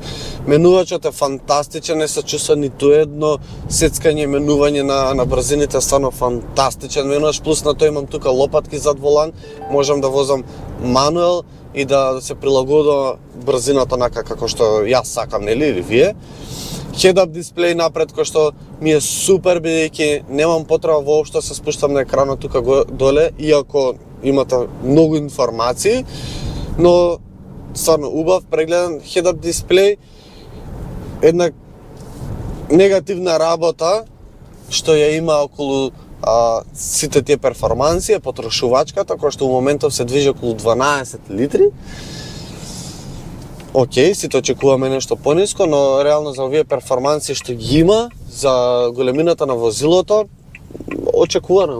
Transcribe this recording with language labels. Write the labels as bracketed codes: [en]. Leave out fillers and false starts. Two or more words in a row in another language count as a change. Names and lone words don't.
[mk] Менувачот е фантастичен, не се чувства ниту едно сецкање, менување на брзините, стварно фантастичен менувач, плюс на тоа имам тука лопатки зад волан, можам да возам мануел и да се прилагодува брзината онака како што јас сакам, нели, или вие. Head-up дисплеј напред, кој што ми е супер, бидејќи немам потреба воопшто се спуштам на екранот тука доле, иако имате многу информации, но стварно убав, прегледан head-up дисплеј, една негативна работа што ја има околу сите тие перформанси е потрошувачката, која што у моментов се движи околу 12 литри. Океј, сите очекуваме нешто пониско, но реално за овие перформанси што ги има, за големината на возилото, очекувано.